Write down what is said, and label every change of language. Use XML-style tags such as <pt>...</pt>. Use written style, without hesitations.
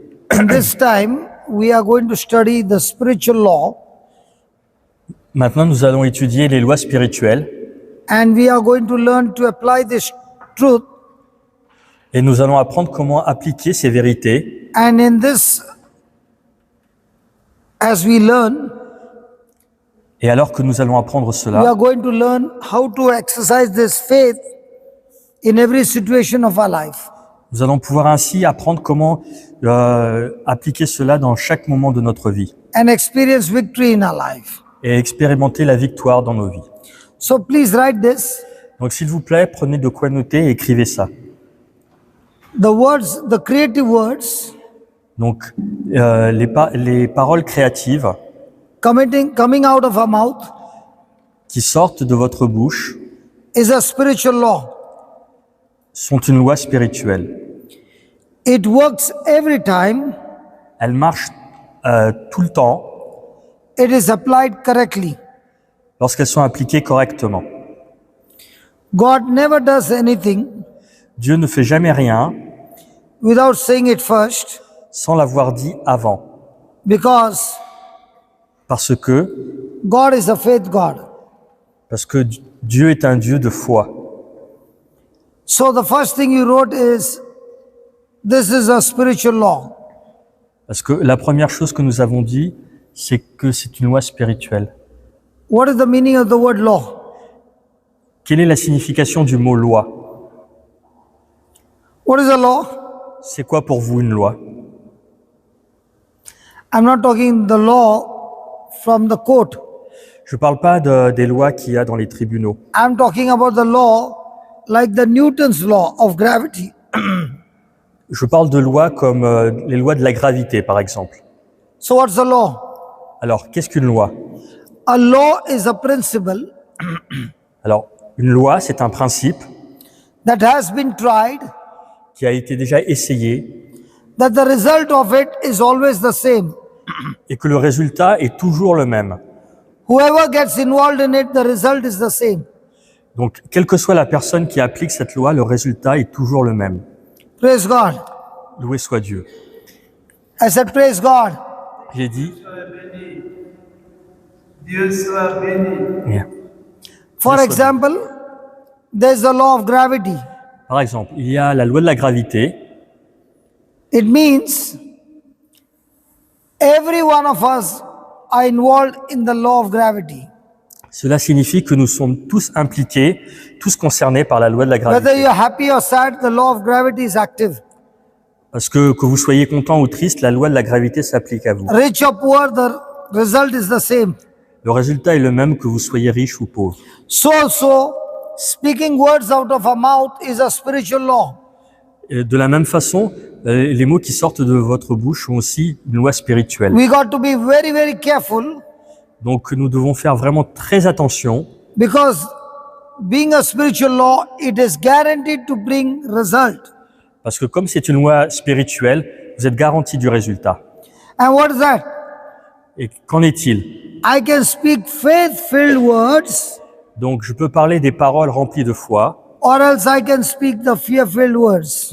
<en>And this time we are going to study the spiritual law,</en> <fr>Maintenant, nous allons étudier les lois spirituelles</fr> <en>and we are going to learn to apply this truth.</en> <fr>et nous allons apprendre comment appliquer ces vérités.</fr> <en>And in this, as we learn,</en> <fr>Et alors que nous allons apprendre</fr> <en>we</en> <fr>cela,</fr> <en>are going to learn how to exercise this faith in every situation of our life.</en> <fr>nous allons pouvoir ainsi apprendre comment appliquer cela dans chaque moment de notre vie</fr> <en>And experience victory in our life.</en> <fr>et expérimenter la victoire dans nos vies.</fr> <en>So please write this.</en> <fr>Donc s'il vous plaît, prenez de quoi noter et écrivez ça.</fr> <en>The words, the creative words</en> <fr>Donc les paroles créatives</fr> <en>coming out of our mouth</en> <fr>qui sortent de votre bouche</fr> <en>is a spiritual law.</en> <fr>sont une loi spirituelle.</fr> <en>It works every time</en> <fr>Elles marchent tout le temps</fr> <en>it is applied correctly.</en> <fr>lorsqu'elles sont appliquées correctement.</fr> <en>God never does anything</en> <fr>Dieu ne fait jamais rien</fr> <en>without saying it first,</en> <fr>sans l'avoir dit avant,</fr> <en>because</en> <fr>parce que</fr> <en>God is a faith God.</en> <fr>Dieu est un Dieu de foi.</fr> <en>So the first thing you wrote is, this is a spiritual law.</en> <fr>Parce que la première chose que nous avons dit, c'est que c'est une loi spirituelle.</fr> <en>What is the meaning of the word law?</en> <fr>Quelle est la signification du mot loi?</fr> <en>What is a law?</en> <fr>C'est quoi pour vous une loi?</fr> <en>I'm not talking the law from the court.</en> <fr>Je ne parle pas des lois qu'il y a dans les tribunaux.</fr> <en>I'm talking about the law like the Newton's law of gravity.</en> <fr>Je parle de lois comme les lois de la gravité, par exemple.</fr> <en>So what's a law?</en> <fr>Alors, qu'est-ce qu'une loi?</fr> <en>A law is a principle</en> <fr>Alors, une loi, c'est un principe</fr> <en>that has been tried,</en> <fr>qui a été déjà essayé</fr> <en>that the result of it is always the same.</en> <fr>et que le résultat est toujours le même.</fr> <en>Whoever gets involved in it, the result is the same.</en> <fr>Donc, quelle que soit la personne qui applique cette loi, le résultat est toujours le même.</fr> <en>Praise God.</en> <fr>Loué soit Dieu.</fr> <en>I said, praise God.</en> <fr>J'ai dit, Dieu soit béni.</fr> <en>yeah. For Yes, example, there's the law of gravity.</en> <fr>Par exemple, il y a la loi de la gravité.</fr> <en>It means every one of us are involved in the law of gravity.</en> <fr>Cela signifie que nous sommes tous impliqués, tous concernés par la loi de la</fr> <en>Whether</en> <fr>gravité.</fr> <en>you're happy or sad, the law of gravity is active.</en> <fr>Parce que vous soyez content ou triste, la loi de la gravité s'applique à vous.</fr> <en>Rich or poor, the result is the same.</en> <fr>Le résultat est le même que vous soyez riche ou pauvre.</fr> <en>So also, speaking words out of our mouth is a spiritual law.</en> <fr>Et de la même façon, les mots qui sortent de votre bouche sont aussi une loi spirituelle.</fr> <en>We got to be very, very careful,</en> <fr>Donc nous devons faire vraiment très attention,</fr> <en>because being a spiritual law, it is guaranteed to bring result.</en> <fr>parce que comme c'est une loi spirituelle, vous êtes garanti du résultat.</fr> <en>And what is that?</en> <fr>Et qu'en est-il?</fr> <en>I can speak faith-filled words,</en> <fr>Donc je peux parler des paroles remplies de foi,</fr> <en>or else I can speak the fear-filled words.</en>